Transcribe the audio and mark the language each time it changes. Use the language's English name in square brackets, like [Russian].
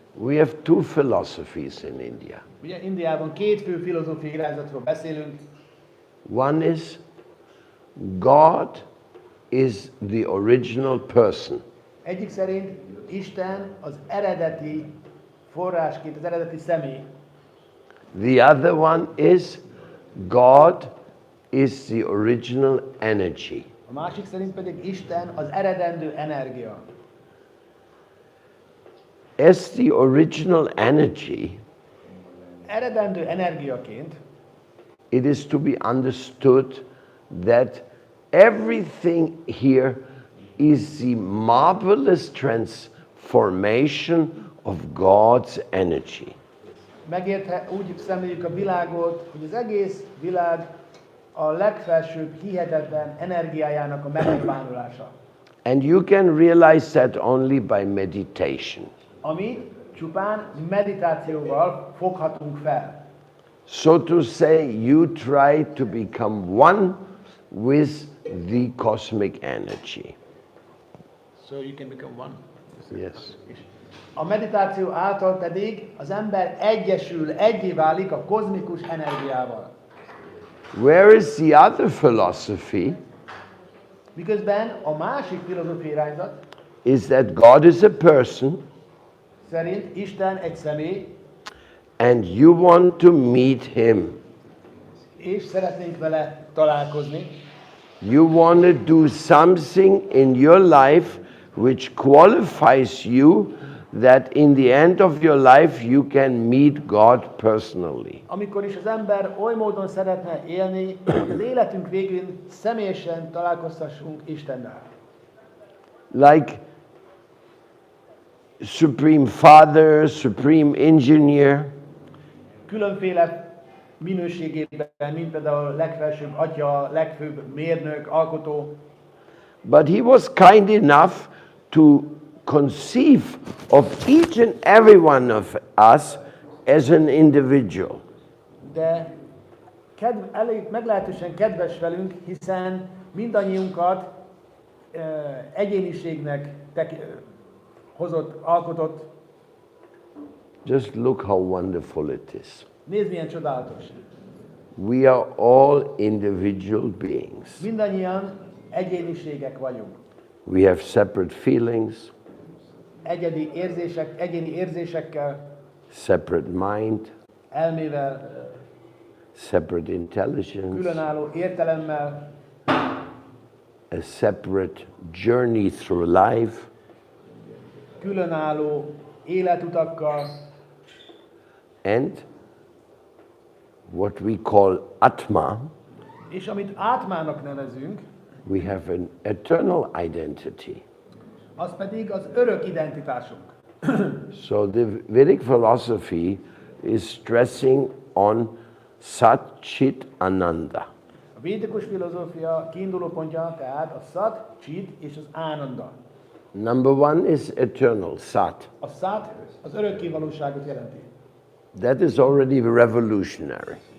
[English] We have two philosophies in India. [Hungarian] Ugye Indiában két fő filozófiai irányzatról beszélünk. [English] One is God is the original person. [Hungarian] Egyik szerint Isten az eredeti forrásként, az eredeti személy. [English] The other one is God is the original energy. [Hungarian] A másik szerint pedig Isten az eredendő energia. [English] As the original energy, [Hungarian] Eredendő energiaként [English] it is to be understood that everything here is the marvelous transformation of God's energy. [Hungarian] úgy szemléljük a világot, hogy az egész világ a legfelsőbb hihetetlen energiájának a megnyilvánulása. [English] And you can realize that only by meditation. [Hungarian] Amit csupán meditációval foghatunk fel. [English] So to say, you try to become one with the cosmic energy. So you can become one. Yes. [Hungarian] A meditáció által pedig az ember egyesül, egyé válik a kozmikus energiával. [English] Where is the other philosophy? [Hungarian] Miközben a másik filozófiai irányzat [English] Is that God is a person [Hungarian] szerint Isten egy személy, [English] and you want to meet him. [Hungarian] és szeretnénk vele találkozni. [English] You want to do something in your life which qualifies you that in the end of your life you can meet God personally. [Hungarian] Amikor is az ember oly módon szeretne élni, hogy az életünk végén személyesen találkozhassunk Istennel. [English] Like Supreme Father, Supreme Engineer, [Hungarian] Különféle minőségében, mint például legfelsőbb atya, legfőbb mérnök, alkotó. [English] but he was kind enough to conceive of each and every one of us as an individual. [Hungarian] De elég meglehetősen kedves velünk, hiszen mindannyiunkat egyéniségnek hozott, alkotott. [English] Just look how wonderful it is. [Hungarian] Nézd, milyen csodálatos. [English] We are all individual beings. [Hungarian] Mindannyian egyéniségek vagyunk. [English] We have separate feelings, [Hungarian] Egyéni érzésekkel, [English] separate mind, [Hungarian] elmével, [English] separate intelligence, [Hungarian] különálló értelemmel, [English] a separate journey through life, [Hungarian] különálló életutakkal, [English] and what we call Atma, [Hungarian] és amit átmának nevezünk, [English] we have an eternal identity. [Hungarian] az pedig az örök identitásunk. [English] So the Vedic philosophy is stressing on Sat Chit Ananda. [Hungarian] A védikus filozófia kiinduló pontja tehát a Sat, Chit és az Ánanda. [English] Number one is eternal, Sat. [Hungarian] A Sat az örökké valóságot jelenti. [English] That is already revolutionary.